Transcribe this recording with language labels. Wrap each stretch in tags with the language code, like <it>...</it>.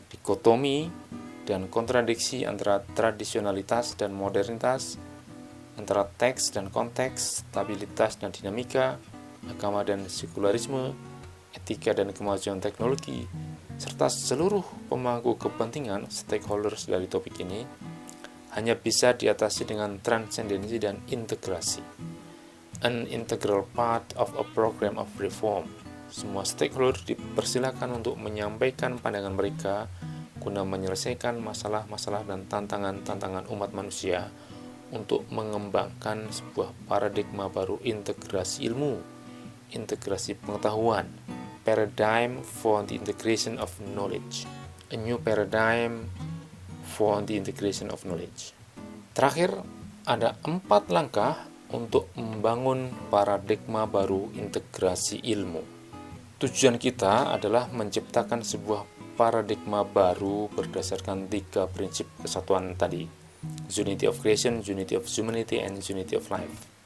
<id>Dikotomi dan kontradiksi antara tradisionalitas dan modernitas, antara teks dan konteks, stabilitas dan dinamika, agama dan sekularisme, etika dan kemajuan teknologi, serta seluruh pemangku kepentingan stakeholders dari topik ini hanya bisa diatasi dengan transendensi dan integrasi.</id> <en>An integral part of a program of reform.</en> <id>Semua stakeholder dipersilakan untuk menyampaikan pandangan mereka guna menyelesaikan masalah-masalah dan tantangan-tantangan umat manusia untuk mengembangkan sebuah paradigma baru integrasi ilmu, integrasi pengetahuan,</id> <en>paradigm for the integration of knowledge. A new paradigm for the integration of knowledge.</en> <id>Terakhir, ada 4 langkah untuk membangun paradigma baru integrasi ilmu. Tujuan kita adalah menciptakan sebuah paradigma baru berdasarkan 3 prinsip kesatuan tadi,</id> <en>unity of creation, unity of humanity, and unity of life.</en>